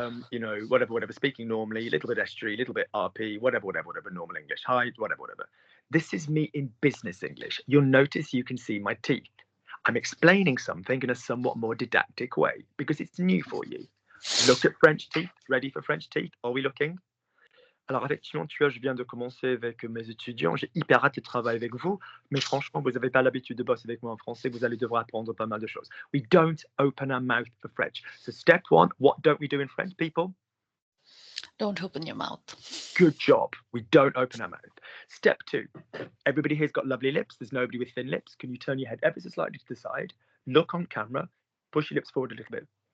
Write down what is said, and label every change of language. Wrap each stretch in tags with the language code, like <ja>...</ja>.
<en>You know, whatever, speaking normally, a little bit estuary, a little bit RP, whatever, normal English. Hi, whatever. This is me in business English. You'll notice you can see my teeth. I'm explaining something in a somewhat more didactic way because it's new for you. Look at French teeth. Ready for French teeth? Are we looking?</en> <fr>Alors, effectivement, tu vois, je viens de commencer avec mes étudiants. J'ai hyper hâte de travailler avec vous. Mais franchement, vous n'avez pas l'habitude de bosser avec moi en français. Vous allez devoir apprendre pas mal de choses.</fr> <en>We don't open our mouth for French. So step one, what don't we do in French, people? Don't open your mouth. Good job. We don't open our mouth. Step two, everybody here's got lovely lips. There's nobody with thin lips. Can you turn your head ever so slightly to the side? Look on camera. Push your lips forward a little bit.</en>